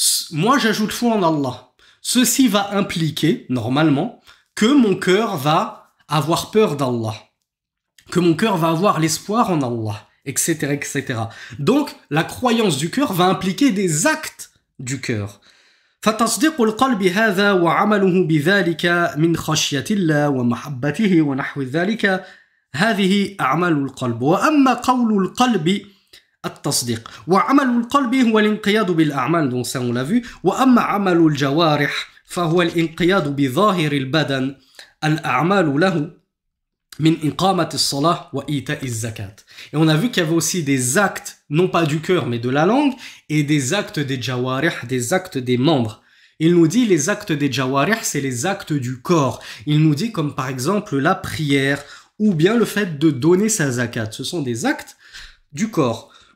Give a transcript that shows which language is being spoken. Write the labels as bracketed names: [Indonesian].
[French] Moi, j'ajoute foi en Allah. Ceci va impliquer, normalement, que mon cœur va avoir peur d'Allah, que mon cœur va avoir l'espoir en Allah, etc., etc. Donc, la croyance du cœur va impliquer des actes du cœur. [Arabic] فتصديق القلب هذا وعمله بذلك من خشية الله ومحبته ونحو ذلك هذه أعمال القلب. وأما قول القلب التصديق وعمل القلب هو الانقياد بالأعمال، [French] donc ça on l'a vu. [Arabic] وأما عمل الجوارح فهو الانقياد بظاهر البدن الأعمال له من إقامة الصلاة وإيتاء الزكاة. [French] Et on a vu qu'il y avait aussi des actes, non pas du cœur, mais de la langue, et des actes des jawarih, des actes des membres. Il nous dit les actes des jawarih, c'est les actes du corps. Il nous dit comme par exemple la prière, ou bien le fait de donner sa zakat. Ce sont des actes du corps.